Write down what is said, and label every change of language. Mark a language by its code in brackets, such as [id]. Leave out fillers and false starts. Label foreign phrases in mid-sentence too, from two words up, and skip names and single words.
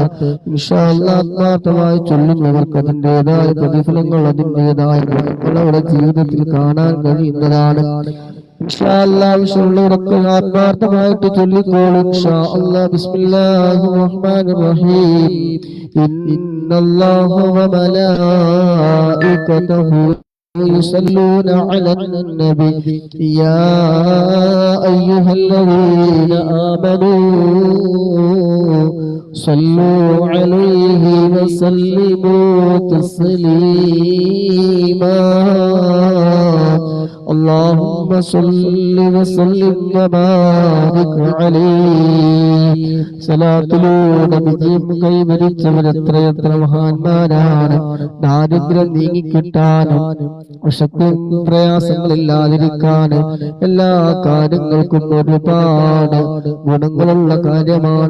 [ar] إن شاء الله [ml] ആത്മാർത്ഥമായി ചൊല്ലുന്നവർക്ക് അതിൻ്റെതായ പ്രതിഫലങ്ങൾ, അതിൻ്റെതായ ഗുണങ്ങൾ അവരുടെ ജീവിതത്തിൽ കാണാൻ കഴിയുന്നതാണ്. [ar] إن شاء الله [ml] ആവശ്യമുള്ളവരൊക്കെ ആത്മാർത്ഥമായിട്ട് ചൊല്ലിക്കോളൂ. [ar] إن شاء الله. بسم الله الرحمن الرحيم. إن الله وملائكته يصلون على النبي يا أيها الذين آمنوا صلوا عليه وسلموا تسليما اللهم صل وسلم وبارك عليه. [ml] സലാത്തിലൂടെ വിജയം കൈവരിച്ചവരെത്രയെത്ര മഹാന്മാരാണ്. ദാരിദ്ര്യം നീങ്ങിക്കിട്ടാനും വിശപ്പും പ്രയാസങ്ങളില്ലാതിരിക്കാനും എല്ലാ കാര്യങ്ങൾക്കും ഒരുപാട് ഗുണങ്ങളുള്ള കാര്യമാണ്.